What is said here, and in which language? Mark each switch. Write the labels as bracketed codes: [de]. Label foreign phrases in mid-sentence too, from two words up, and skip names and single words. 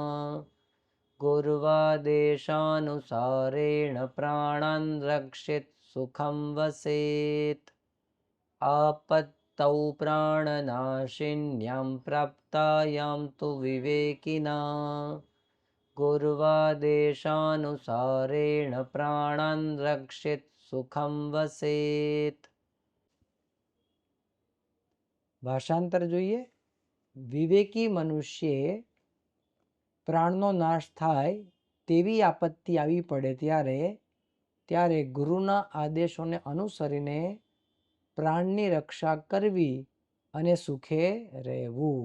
[sa] गुर्वादेशानुसारेण प्राणान् रक्षित सुखं वसेत् आपत्तौ प्राणनाशिन्यां प्राप्तायां तु विवेकिना गुर्वादेशानुसारेण प्राणान् रक्षित सुखं वसेत् [gu] ભાષાંતર જોઈએ વિવેકી મનુષ્યે પ્રાણનો નાશ થાય તેવી આપત્તિ આવી પડે ત્યારે ગુરુના આદેશોને અનુસરીને પ્રાણની રક્ષા કરવી અને સુખે રહેવું.